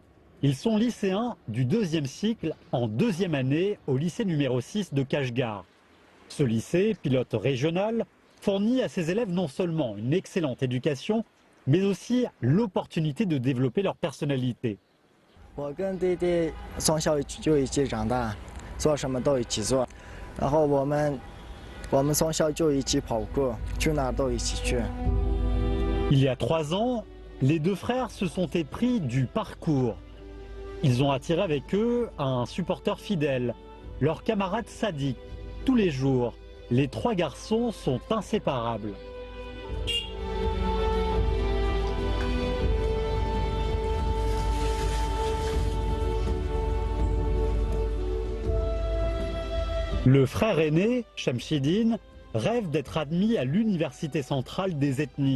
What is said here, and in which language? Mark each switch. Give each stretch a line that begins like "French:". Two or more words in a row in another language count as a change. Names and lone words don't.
French: Ils sont lycéens du 2e cycle en 2e année au lycée numéro 6 de Kashgar. Ce lycée, pilote régional, fournit à ses élèves non seulement une excellente éducation, mais aussi l'opportunité de développer leur personnalité.
Chinese: 我跟弟弟从小就一起长大，做什么都一起做。然后我们我们从小就一起跑过，去哪儿都一起去。
French: Il y a 3 ans, les deux frères se sont épris du parcours. Ils ont attiré avec eux un supporter fidèle, leur camarade Sadik. Tous les jours, les 3 garçons sont inséparables. Le frère aîné, Shamshidin, rêve d'être admis à l'université centrale des ethnies.